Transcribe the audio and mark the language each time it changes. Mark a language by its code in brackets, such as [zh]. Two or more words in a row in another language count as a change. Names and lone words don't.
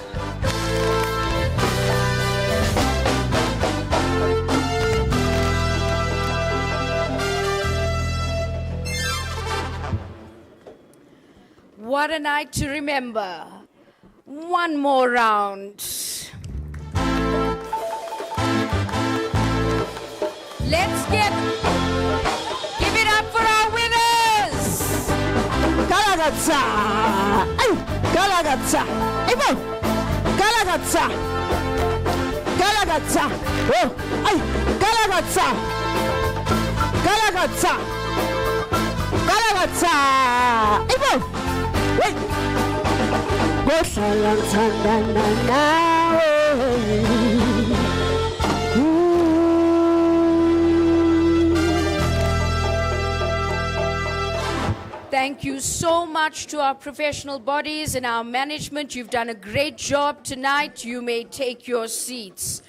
[en] What a night to remember. One more round. Let's give it up for our winners. [zu] Galakatha. Ay, galakatha. Aybo. Galakatha. Oh, ay, galakatha. Aybo. [en] Wait. [zu] Gohlala ngithandana nawe. [en] Thank you so much to our professional bodies and our management. You've done a great job tonight. You may take your seats.